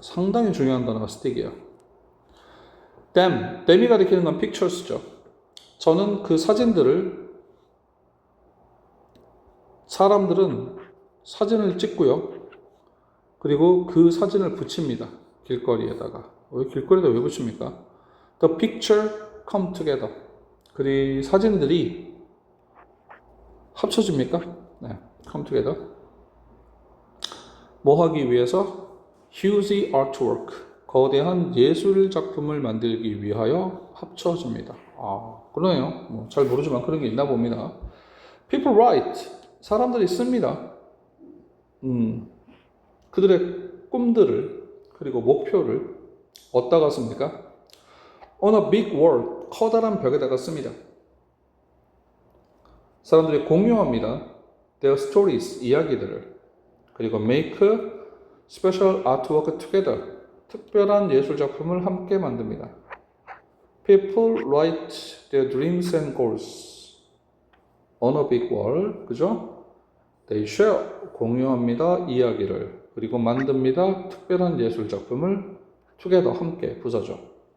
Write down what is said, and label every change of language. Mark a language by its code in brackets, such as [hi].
[ko] 상당히 중요한 단어가 스틱이에요. 댐이 가리키는 건 pictures죠. 저는 그 사진들을, 사람들은 사진을 찍고요. 그리고 그 사진을 붙입니다. 길거리에다가. 왜 길거리에다 왜 붙입니까? [en] The picture come together. [ko] 그리 사진들이 합쳐집니까? 네, [en] come together. [ko] 뭐 하기 위해서? [en] huge artwork. [ko] 거대한 예술 작품을 만들기 위하여 합쳐집니다. 그러네요. 뭐 잘 모르지만 그런 게 있나 봅니다. [en] People write. [ko] 사람들이 씁니다. 그들의 꿈들을 그리고 목표를 어디다가 씁니까? [en] On a big wall, [ko] 커다란 벽에다가 씁니다. 사람들이 공유합니다. [en] Their stories, [ko] 이야기들을. 그리고 [en] make special artwork together, [ko] 특별한 예술 작품을 함께 만듭니다. [en] People write their dreams and goals on a big wall, [ko] 그죠? [en] They share, [ko] 공유합니다. 이야기를. 그리고 만듭니다. 특별한 예술 작품을 [en] together, [ko] 함께, 부사죠.